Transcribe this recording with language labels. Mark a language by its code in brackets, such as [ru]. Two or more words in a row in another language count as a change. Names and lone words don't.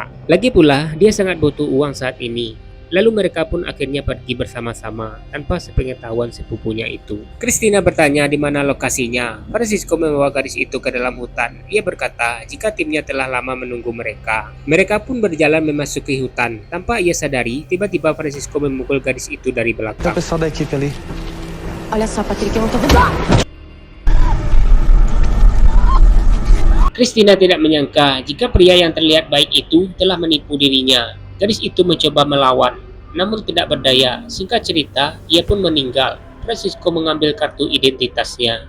[id] Lagi pula, dia sangat butuh uang saat ini. Lalu mereka pun akhirnya pergi bersama-sama tanpa sepengetahuan sepupunya itu. Christina bertanya di mana lokasinya. Francisco membawa gadis itu ke dalam hutan. Ia berkata jika timnya telah lama menunggu mereka. Mereka pun berjalan memasuki hutan. Tanpa ia sadari, tiba-tiba Francisco memukul gadis itu dari [pt] Tem o [id] belakang. [pt] pessoal da equipe ali. Olha só, Patrick, eu não tô vendo. [id] Christina tidak menyangka jika pria yang terlihat baik itu telah menipu dirinya. Gadis itu mencoba melawan, namun tidak berdaya. Singkat cerita, ia pun meninggal. Francisco mengambil kartu identitasnya.